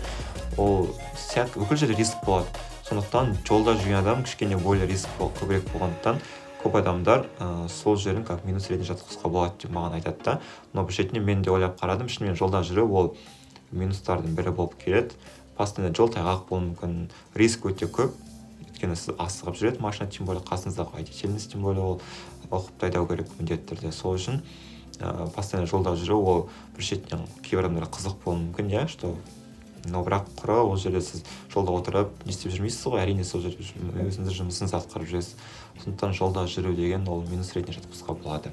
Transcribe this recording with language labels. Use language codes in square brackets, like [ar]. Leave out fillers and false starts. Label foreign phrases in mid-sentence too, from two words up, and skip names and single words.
[kk] Ол бүкіл жерде риск болады. Сондықтан жолда жүрген адам кішкене более риск көбірек болғандықтан көп адамдар сол жерін как минус ретінде жатқызуға болады деп маған айтады да. Но бір шетінен мен де ойлап қарадым, шынымен жолда жүру ол минустардың бірі болып келеді. Постоянно жол тайғақ болуы мүмкін, риск өте көп. Өйткені сіз асығып жүреді машина, [ru] тем более [kk] қасыңыздағы водительіңіз, [ru] тем более [kk] ол оқып айдау керек міндетті түрде. Сол үшін постоянно жолда жүру ол бір шетінен кейбір адамдарға қызық болуы мүмкін, что но бірақ ол жерде сіз жолда отырып не істеп жүрмейсіз ғой, әрине сол жерде өзіңіздің жұмысыңызды атқарып жүресіз. Сондықтан жолда жүру деген ол минус ретінде жатқызуға болады.